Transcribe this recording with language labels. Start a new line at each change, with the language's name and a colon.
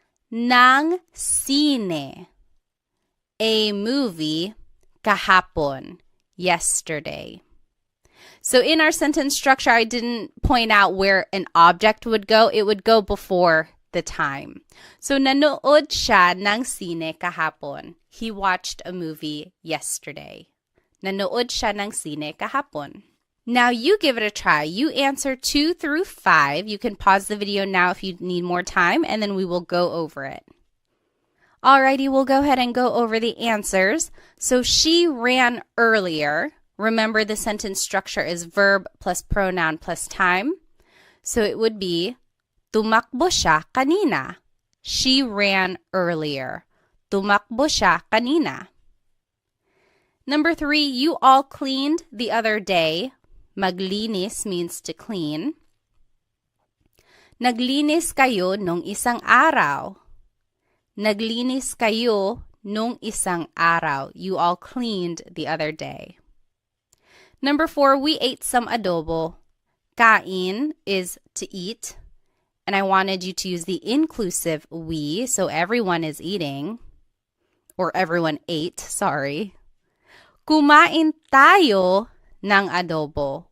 Filipino: Nang sine, a movie, kahapon, yesterday.
English: So in our sentence structure, I didn't point out where an object would go. It would go before the time.
Filipino: So nanood siya ng sine kahapon.
English: He watched a movie yesterday.
Filipino: Nanood siya ng sine kahapon.
English: Now you give it a try. You answer 2 through 5. You can pause the video now if you need more time, and then we will go over it. Alrighty, we'll go ahead and go over the answers. So she ran earlier. Remember, the sentence structure is verb plus pronoun plus time. So it would be
Filipino: tumakbo siya kanina.
English: She ran earlier.
Filipino: Tumakbo siya kanina.
English: Number 3, you all cleaned the other day. Maglinis means to clean.
Filipino: Naglinis kayo nung isang araw. Naglinis kayo nung isang araw.
English: You all cleaned the other day. Number 4, we ate some adobo. Kain is to eat. And I wanted you to use the inclusive we, so everyone is eating. Or everyone ate, sorry.
Filipino: Kumain tayo ng adobo.